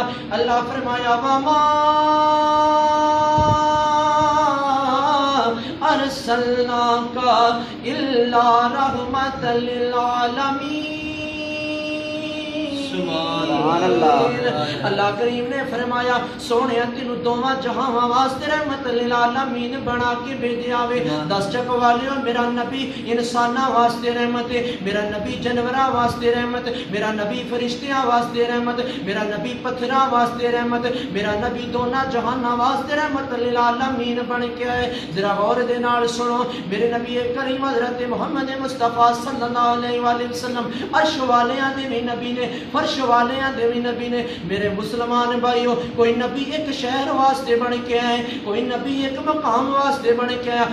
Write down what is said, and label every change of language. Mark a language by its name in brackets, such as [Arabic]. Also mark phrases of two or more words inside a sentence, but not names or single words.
[Arabic] اللہ فرمایا وما ارسلناک الا رحمت للعالمین. سبحان اللہ. [Punjabi] اللہ کریم نے فرمایا سونے تینو دوواں جہاں واسطے [Arabic] رحمت للعالمین [Punjabi] بنا کے بھیجیا وے. دس چک والیو میرا نبی انساناں واسطے رحمت ہے, میرا نبی جانوراں واسطے رحمت, میرا نبی فرشتیاں واسطے رحمت, میرا نبی پتھراں واسطے رحمت, میرا نبی دونوں جہاناں واسطے [Arabic] رحمت للعالمین [Punjabi] بن کے آئے. ذرا غور دے نال سنو میرے نبی کریم حضرت محمد مصطفیٰ [Arabic] صلی اللہ علیہ وآلہ وسلم [Punjabi] عرش والیاں دے بھی نبی نے, فرش والیاں دے بھی نبی نے. میرے مسلمان بھائیو کوئی نبی ایک شہر واسطے بن کے آئے, کوئی نبی ایک مقام واسطے بن کے آیا.